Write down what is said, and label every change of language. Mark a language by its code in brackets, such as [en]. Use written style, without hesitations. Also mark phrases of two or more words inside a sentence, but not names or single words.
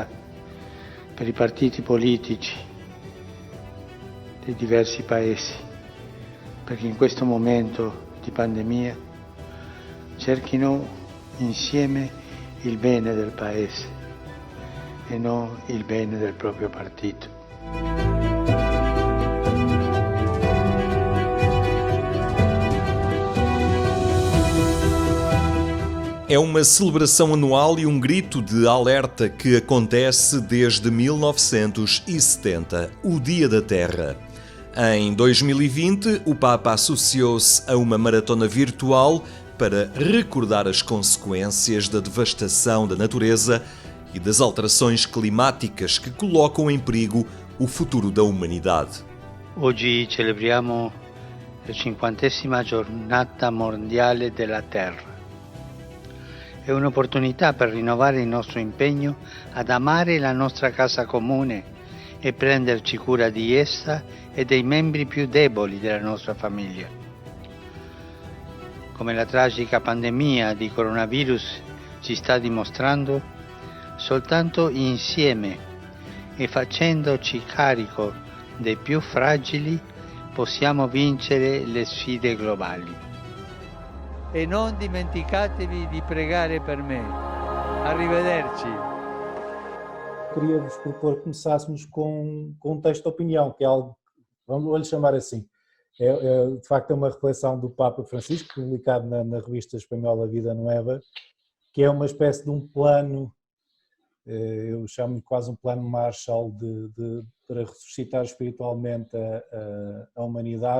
[it] Per i partiti politici dei diversi paesi, perché in questo momento di pandemia cerchino insieme il bene del paese e non il bene del proprio partito. [pt] É uma celebração anual e um grito de alerta que acontece desde 1970, o Dia da Terra. Em 2020, o Papa associou-se a uma maratona virtual para recordar as consequências da devastação da natureza e das alterações climáticas que colocam em perigo o futuro da humanidade. [it] Oggi celebriamo la 50ª giornata mondiale della Terra. È un'opportunità per rinnovare il nostro impegno ad amare la nostra casa comune e prenderci cura di essa e dei membri più deboli della nostra famiglia. Come la tragica pandemia di coronavirus ci sta dimostrando, soltanto insieme e facendoci carico dei più fragili possiamo vincere le sfide globali. E non dimenticatevi di pregare per me. Arrivederci. [pt] Queria-vos propor que começássemos com um texto de opinião, que é algo, vou-lhe chamar assim, de facto é uma reflexão do Papa Francisco, publicado na revista espanhola Vida Nueva, que é uma espécie de um plano, eu chamo-lhe quase um plano Marshall para ressuscitar espiritualmente a humanidade.